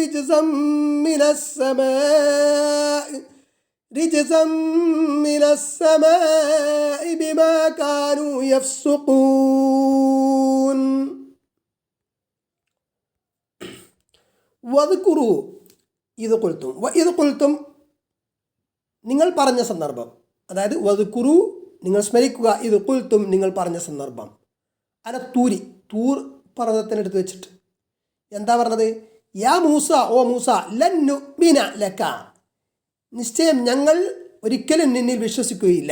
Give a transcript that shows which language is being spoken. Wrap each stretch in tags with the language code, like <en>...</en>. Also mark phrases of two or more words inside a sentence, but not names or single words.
<ar>رجزا من السماء بما كانوا يفسقون وذكروا إذ قلتم</ar> <ml>നിങ്ങൾ പറഞ്ഞ സന്ദർഭം, അതായത് വദ്കുറു നിങ്ങൾ സ്മരിക്കുക, ഇത് ഖുൽതും നിങ്ങൾ പറഞ്ഞ സന്ദർഭം. അല തൂർ പർവ്വതത്തിനടുത്ത് വെച്ചിട്ട് എന്താ പറഞ്ഞത്?</ml> <ar>يا موسى,</ar> <ml>ഓ മൂസ,</ml> <ar>لن نؤمن لك,</ar> <ml>നിശ്ചയം ഞങ്ങൾ ഒരിക്കലും നിന്നിൽ വിശ്വസിക്കുകയില്ല.</ml>